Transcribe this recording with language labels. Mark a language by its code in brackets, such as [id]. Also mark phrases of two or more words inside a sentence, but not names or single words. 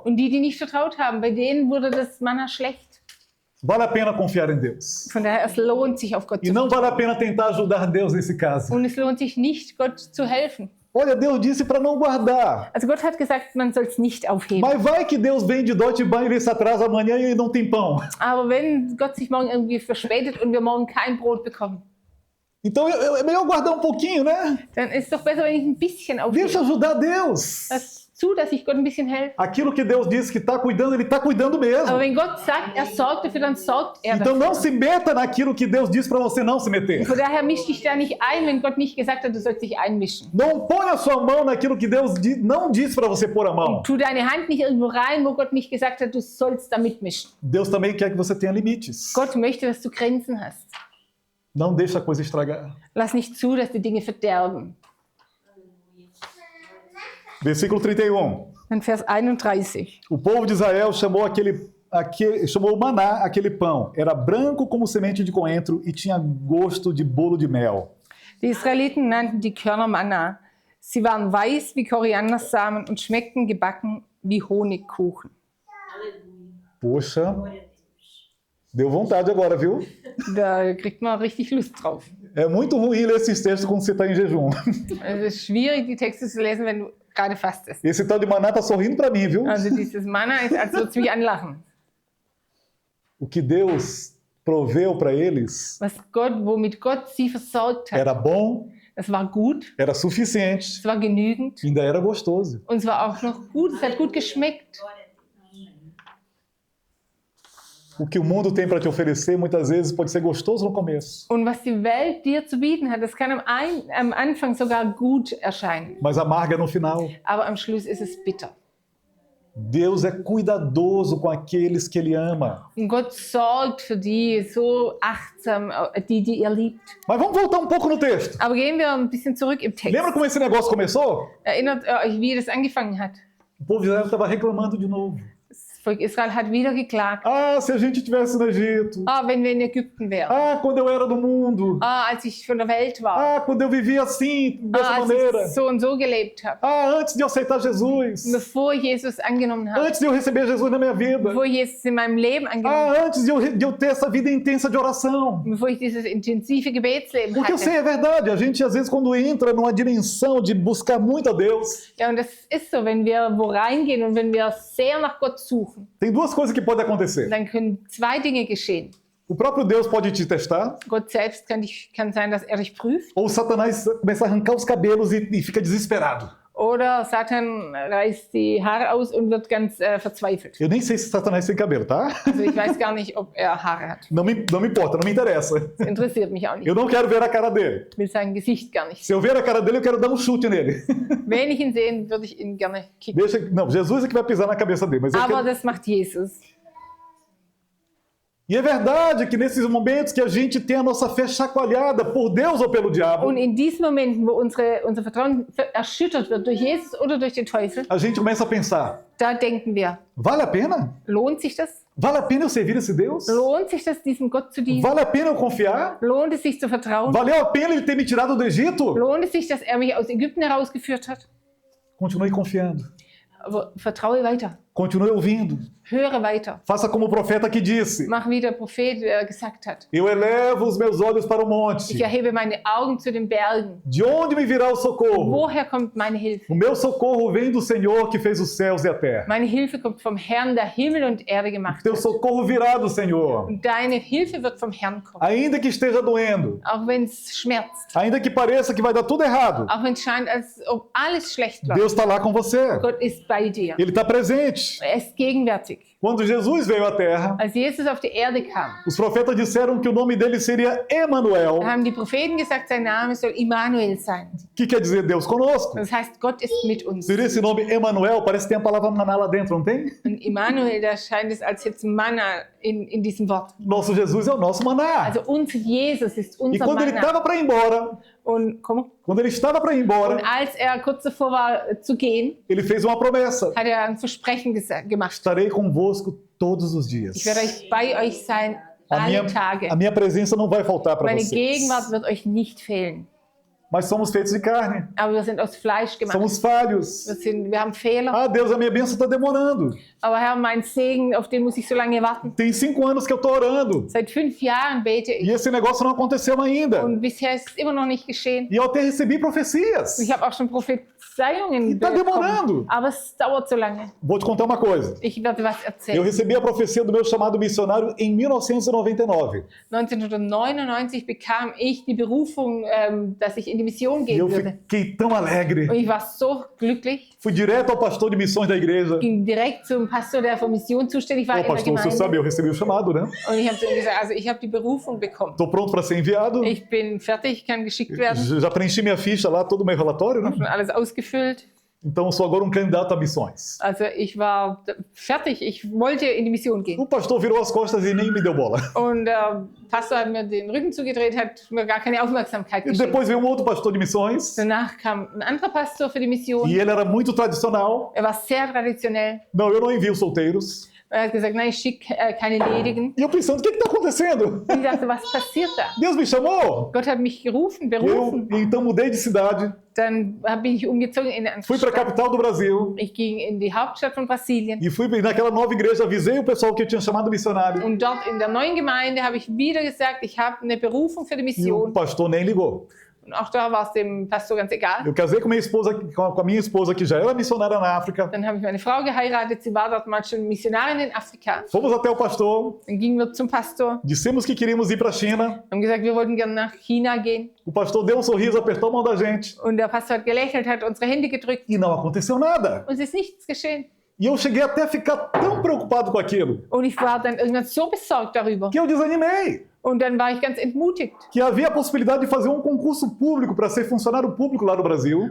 [de] Und die nicht vertraut haben, bei denen wurde das Manna schlecht. [pt] Vale a pena confiar em Deus. [de] Von daher, es lohnt sich, auf Gott [pt] E [de] zu [pt] não [de] vertrauen. [pt] vale a pena tentar ajudar Deus nesse caso. [de] Und es lohnt sich nicht, Gott zu helfen. [pt] Olha, Deus disse para não guardar. [de] Also Gott hat gesagt, man soll es nicht aufheben. [pt] Mas vai que Deus vem de Deutsche Bahn e ele se atrasa amanhã e não tem pão. [de] Aber wenn Gott sich morgen irgendwie verspätet und wir morgen kein Brot bekommen, [pt] Então é melhor guardar um pouquinho, né? [de] dann ist es doch besser, wenn ich ein bisschen aufhebe. [pt] Deixa ajudar Deus. [de] Lass zu, dass ich Gott ein bisschen helfe. [pt] Aquilo que Deus disse que está cuidando, Ele está cuidando mesmo. [de] Aber wenn Gott sagt, er sorgt dafür, dann sorgt er [pt] Então não [de] dafür. [pt] se meta naquilo que Deus disse para você não se meter. [de] Von daher misch dich da nicht ein, wenn Gott nicht gesagt hat, du sollst dich einmischen. [pt] Não põe a sua mão naquilo que Deus não disse para você pôr a mão. [de] Tu deine Hand nicht irgendwo rein, wo Gott nicht gesagt hat, du sollst da mitmischen. [pt] Deus também quer que você tenha limites. [de] Gott möchte, dass du Grenzen hast. [pt] Não deixa a coisa estragar. [de] Lass nicht zu, dass die Dinge verderben. [pt] Versículo 31. [de] Dann Vers 31. [pt] O povo de Israel chamou chamou o maná aquele pão. Era branco como semente de coentro e tinha gosto de bolo de mel. [de] Die Israeliten nannten die Körner Manna. Sie waren weiß wie Koriandersamen und schmeckten gebacken wie Honigkuchen. [pt] Poxa, deu vontade agora, viu? [de] Da kriegt man richtig Lust drauf. [pt] É muito ruim ler esses textos quando você está em jejum. [de] Es ist schwierig, die Texte zu lesen, wenn du gerade fastest. [pt] Esse tal de maná tá sorrindo para mim, viu? [de] Also dieses Manna ist, als würde es mich anlachen. [pt] O que Deus proveu para eles [de] Womit Gott sie versorgt hat, [pt] era bom, [de] das war gut, [pt] era suficiente, [de] es war genügend [pt] ainda era gostoso. [de] und es war auch noch gut, es hat gut geschmeckt. [pt] O que o mundo tem para te oferecer muitas vezes pode ser gostoso no começo, [de] Und was die Welt dir zu bieten hat, das kann am Anfang sogar gut erscheinen, [pt] mas amarga no final. [de] aber am Schluss ist es bitter. [pt] Deus é cuidadoso com aqueles que Ele ama. [de] Und Gott sorgt für die so achtsam, die er liebt. [pt] Mas vamos voltar um pouco no texto. [de] Aber gehen wir ein bisschen zurück im Text. [pt] Lembra como esse negócio começou? [de] Erinnert ihr euch, wie das angefangen hat? [pt] O povo de Israel estava reclamando de novo. [de] Das Volk Israel hat wieder geklagt. [pt] Ah, se a gente estivesse no Egito. [de] Ah, wenn wir in Ägypten wären. [pt] Ah, quando eu era do mundo. [de] Ah, als ich von der Welt war. [pt] Ah, quando eu vivia assim, dessa [de] Ah, als [pt] maneira. [de] ich so und so gelebt habe. [pt] Ah, antes de eu aceitar Jesus. [de] Bevor ich Jesus angenommen habe. [pt] Antes de eu receber Jesus na minha vida. [de] Bevor ich Jesus in meinem Leben angenommen [pt] Ah, antes de eu ter essa vida intensa de oração. [de] habe. Bevor ich dieses intensive Gebetsleben [pt] Porque eu sei, [de] hatte. [pt] é verdade, a gente às vezes quando entra numa dimensão de buscar muito a Deus, [de] Ja, und das ist so, wenn wir wo reingehen und wenn wir sehr nach Gott suchen, [pt] tem duas coisas que podem acontecer. [de] dann können zwei Dinge geschehen. [pt] O próprio Deus pode te testar, [de] Gott selbst kann sein, dass er dich prüft. [pt] ou Satanás começa a arrancar os cabelos e fica desesperado. [de] Oder Satan reißt die Haare aus und wird ganz verzweifelt. [pt] Eu nem sei se Satanás tem cabelo, tá? [de] Also ich weiß gar nicht, ob er Haare hat. [pt] Não me importa, não me interessa. [de] Das interessiert mich auch nicht. [pt] Eu não quero ver a cara dele. [de] Ich will sein Gesicht gar nicht. [pt] Se eu ver a cara dele, eu quero dar um chute nele. [de] Wenn ich ihn sehe, würde ich ihn gerne kicken. [pt] Não, Jesus é que vai pisar na cabeça dele. Mas eu [de] Aber [pt] quero... [de] das macht Jesus. [pt] E é verdade que nesses momentos que a gente tem a nossa fé chacoalhada por Deus ou pelo diabo, [de] Und in diesen Momenten, wo unser Vertrauen erschüttert wird durch Jesus oder durch den Teufel, [pt] a gente começa a pensar, [de] da denken wir, [pt] vale a pena? [de] lohnt sich das? [pt] Vale a pena eu servir esse Deus? [de] Lohnt sich das, diesem Gott zu dienen? [pt] Vale a pena eu confiar? [de] Lohnt es sich zu vertrauen? [pt] Valeu a pena ele ter me tirado do Egito? [de] Lohnt es sich, dass er mich aus Ägypten herausgeführt hat? [pt] Continue confiando. [de] Aber vertraue weiter. [pt] Continue ouvindo. [de] Höre weiter. [pt] Faça como o profeta que disse, [de] Mach wie der Prophet gesagt hat. [pt] eu elevo os meus olhos para o [de] Ich [pt] monte. [de] erhebe meine Augen zu den Bergen. [pt] De onde me virá o socorro? [de] Woher kommt meine Hilfe? [pt] O meu socorro vem do Senhor que fez os céus e a terra. [de] Meine Hilfe kommt vom Herrn, der Himmel und Erde gemacht [pt] Teu [de] hat. [pt] socorro virá do Senhor. [de] Und deine Hilfe wird vom Herrn kommen. [pt] Ainda que esteja doendo, [de] Auch wenn es schmerzt. [pt] ainda que pareça que vai dar tudo errado, [de] Auch wenn es scheint, als ob alles schlecht läuft. [pt] Deus está lá com você. [de] Gott ist bei dir. [pt] Ele está presente. [de] Er ist gegenwärtig. [pt] Quando Jesus veio à terra, [de] Als Jesus auf die Erde kam, [pt] os profetas disseram que o nome dele seria Emanuel, [de] haben die Propheten gesagt, sein Name soll Immanuel sein. [pt] que quer dizer Deus conosco. [de] Das heißt, Gott ist mit uns. [pt] Por esse nome Emanuel, parece que tem a palavra maná lá dentro, não tem? [de] Und Immanuel, da scheint es als jetzt Manna in diesem Wort. [pt] Nosso Jesus é o nosso maná. [de] Also unser Jesus ist [pt] E [de] unser [pt] quando ele [de] Manna. [pt] estava para ir embora, [de] Und, komm, [pt] quando ele estava para ir embora, [de] und als er kurz davor war zu gehen, [pt] ele fez uma promessa: [de] hat er ein Versprechen gemacht. [pt] estarei convosco todos os [de] Ich [pt] dias. [de] werde bei euch sein [pt] A [de] alle Tage. [pt] minha presença não vai faltar para [de] Meine [pt] vocês. [de] Gegenwart wird euch nicht fehlen. [pt] Mas somos feitos de carne, [de] Aber wir sind aus Fleisch gemacht. [pt] somos falhos. [de] Wir haben Fehler. [pt] Ah, Deus, a minha bênção está demorando. [de] Aber Herr, mein Segen, auf den muss ich so lange warten. [pt] Tem 5 anos que eu estou orando [de] Seit 5 Jahren bete [pt] e [de] ich. [pt] esse negócio não aconteceu ainda. [de] Und bisher ist es immer noch nicht geschehen. [pt] E eu até recebi profecias. [de] Ich habe auch schon Prophezeiungen [pt] E tá demorando. [de] Aber es dauert so lange. [pt] Vou te contar uma coisa. [de] Ich werde was [pt] Eu [de] erzählen. [pt] recebi a profecia do meu chamado missionário em 1999. [de] 1999 bekam ich die Berufung, dass ich in die Mission [pt] E [de] gehen [pt] eu [de] würde. [pt] fiquei tão alegre. [de] Und ich war so glücklich. [pt] Fui direto ao pastor de missões da igreja. [de] Ging direkt zum Pastor, der für Mission zuständig war [pt] Ô, [de] in der [pt] pastor, você [de] Gemeinde. [pt] sabe, eu recebi o chamado, né? [de] Und ich habe zu ihm gesagt, also ich habe die Berufung bekommen. [pt] Estou pronto para ser enviado. [de] Ich bin fertig, kann geschickt werden. [pt] Já preenchi minha ficha lá, todo o meu relatório, né? [de] Schon alles ausgefüllt. [pt] Então, sou agora um candidato a missões. [de] Also ich war fertig, ich wollte in die Mission gehen. [pt] O pastor virou as costas e nem me deu bola. [de] Und der Pastor hat mir den Rücken zugedreht, hat mir gar keine Aufmerksamkeit [pt] E [de] geschenkt. [pt] depois veio um outro pastor de missões. [de] Danach kam ein anderer Pastor für die Mission. [pt] E ele era muito tradicional. [de] Er war sehr traditionell. [pt] Não, eu não envio solteiros. [de] Er hat gesagt, nein, ich schicke keine Ledigen. [pt] E eu pensando, o que está acontecendo? [de] Und ich dachte, was passiert da? [pt] Deus me chamou? [de] Gott hat mich gerufen, [pt] Eu [de] berufen. [pt] então mudei de cidade, [de] Dann bin ich umgezogen in eine [pt] fui para a [de] Stadt. [pt] capital do Brasil [de] Ich ging in die Hauptstadt von Brasilien. [pt] e fui naquela nova igreja, avisei o pessoal que eu tinha chamado missionário. [de] Und dort in der neuen Gemeinde habe ich wieder gesagt, ich habe eine Berufung für die [pt] E o [de] Mission. [pt] pastor nem ligou. [de] Und auch da war es dem Pastor ganz egal. [pt] Eu casei com a minha esposa que já era missionária na África. [de] Dann habe ich meine Frau geheiratet, sie war dort mal schon Missionarin in Afrika. [pt] Fomos até o pastor, [de] Dann gingen wir zum Pastor, [pt] dissemos que queríamos ir para a China. [de] haben gesagt, wir wollten gerne nach China gehen. [pt] O pastor deu um sorriso, apertou a mão da gente [de] Und der Pastor hat gelächelt, hat unsere Hände gedrückt. [pt] e não aconteceu nada. [de] Und es ist nichts geschehen. [pt] E eu cheguei até a ficar tão preocupado com aquilo [de] Und ich war dann irgendwann so besorgt darüber. [pt] que eu desanimei. [de] Und dann war ich ganz entmutigt. [pt] Que havia a possibilidade de fazer um concurso público para ser funcionário público lá no Brasil.